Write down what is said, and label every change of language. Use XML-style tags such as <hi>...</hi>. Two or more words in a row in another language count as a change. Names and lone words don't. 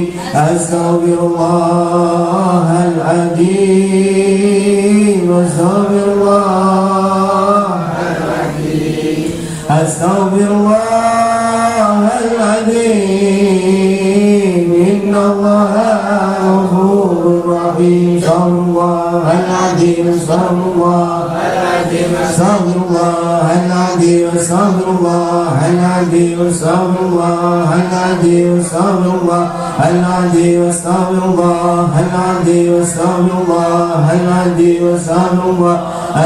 <ar>أستغفر الله العظيم، أستغفر الله العظيم، إن الله غفور رحيم. أستغفر الله العظيم، أستغفر الله العظيم، أستغفر الله العظيم، أستغفر الله العظيم، أستغفر الله العظيم, أستغفر الله العظيم، أستغفر الله العظيم، أستغفر الله العظيم، أستغفر الله</ar>